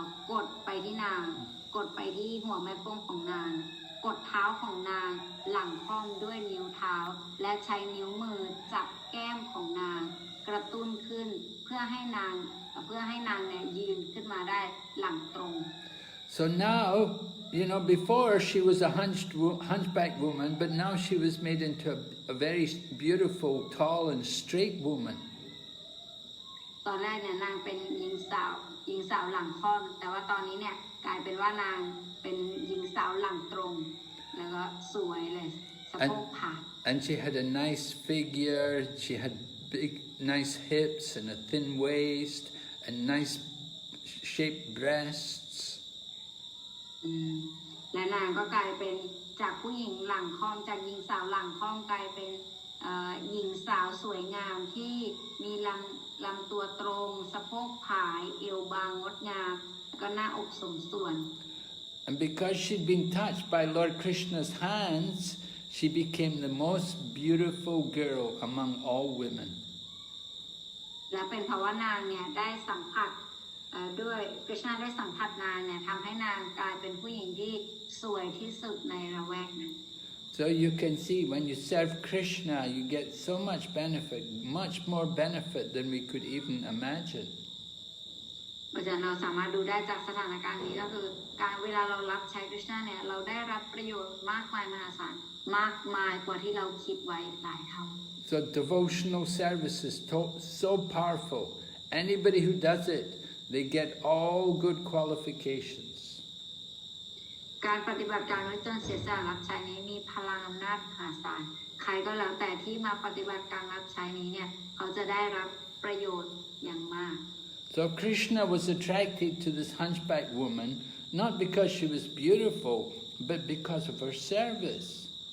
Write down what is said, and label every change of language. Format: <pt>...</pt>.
<th>กดไปที่นางกดไปที่หัวแม่โป้งของนางกดเท้าของนางหลังค่อมด้วยนิ้วเท้าและใช้นิ้วมือจับแก้มของนางกระตุ้นขึ้นเพื่อให้นางเนี่ยยืนขึ้นมาได้หลังตรง</th> <en>So now, before she was a hunchback woman, but now she was made into a very beautiful, tall and straight woman.</en> <th>ตอนแรกเนี่ยนางเป็นหญิงสาวหลังค่อมแต่ว่าตอนนี้เนี่ยกลายเป็นว่านางเป็นหญิงสาวหลังตรงแล้วก็สวยเลยสะโพกผาด</th> <en>And she had a nice figure, she had big, nice hips and a thin waist and nice shaped breasts.</en> <th>และนางก็กลายเป็นจากผู้หญิงหลังค่อมจากหญิงสาวหลังค่อมกลายเป็นหญิงสาวสวยงามที่มีลำตัวตรงสะโพกผายเอวบางงดงามแล้วก็หน้าอกสมส่วน</th> <en>And because she'd been touched by Lord Krishna's hands, she became the most beautiful girl among all women.</en> <th>และเป็นเพราะว่านางเนี่ยได้สัมผัสด้วยกฤษณะได้สัมผัสนางเนี่ยทำให้นางกลายเป็นผู้หญิงที่สวยที่สุดในละแวกนั้น</th> <en>So you can see when you serve Krishna, you get so much benefit, much more benefit than we could even imagine.</en> <th>เพราะฉะนั้นเราสามารถดูได้จากสถานการณ์นี้ก็คือการเวลาเรารับใช้กฤษณะเนี่ยเราได้รับประโยชน์มากมายมหาศาลมากมายกว่าที่เราคิดไว้หลายเท่า</th> <en>So devotional service is so powerful. Anybody who does it, they get all good qualifications.</en> <th>การปฏิบัติการไว้จนเสียสละรับใช้นี้มีพลังอำนาจมหาศาลใครก็แล้วแต่ที่มาปฏิบัติการรับใช้นี้เนี่ยเขาจะได้รับประโยชน์อย่างมาก</th> <en>So Krishna was attracted to this hunchback woman not because she was beautiful, but because of her service.</en>